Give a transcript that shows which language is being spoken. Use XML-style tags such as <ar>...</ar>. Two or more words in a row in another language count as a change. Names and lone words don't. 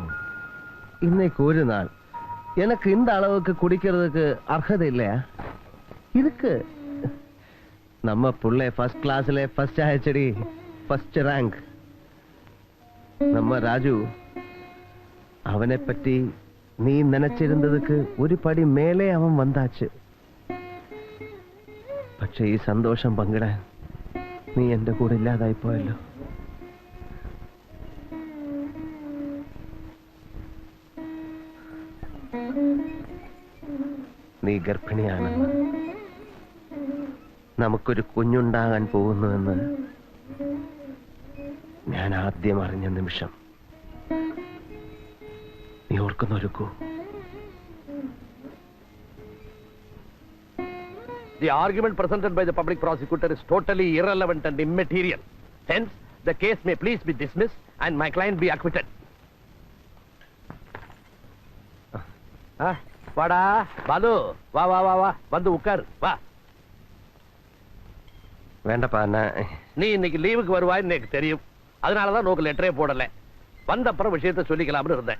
<ta>இன்னைக்கு ஒரு நாள் எனக்கு இந்த அளவுக்கு குடிக்கிறதுக்கு அர்ஹதை இல்லையா? இருக்கு. நம்ம புள்ளை ஃபர்ஸ்ட் கிளாஸ்ல ஃபர்ஸ்ட் ஆயிடுச்சடி,</ta> <en>first rank.</en> <ta>நம்ம ராஜு அவனை பற்றி நீ நினைச்சிருந்ததுக்கு ஒரு படி மேலே அவன் வந்தாச்சு.</ta> <ml>പക്ഷേ ഈ സന്തോഷം പങ്കിടാൻ നീ എന്റെ കൂടെ ഇല്ലാതായി പോയല്ലോ. നീ ഗർഭിണിയാണെന്ന്, നമുക്കൊരു കുഞ്ഞുണ്ടാകാൻ പോകുന്നുവെന്ന് ഞാൻ ആദ്യം അറിഞ്ഞ നിമിഷം നീ ഓർക്കുന്നൊരുക്കൂ.</ml> <en>The argument presented by the public prosecutor is totally irrelevant and immaterial. Hence, the case may please be dismissed and my client be acquitted.</en> <ta>வாடா பாலு, வா வா வா வா, வந்து உட்கார் வா. வேண்டப்பா, நீ இன்னைக்கு லீவுக்கு வருவாய்ன்னு எனக்கு தெரியும். அதனாலதான் நோக்கு லெட்டரே போடல. வந்த அப்புறம் விஷயத்தை சொல்லிக்கலாம்னு இருந்தேன்.</ta>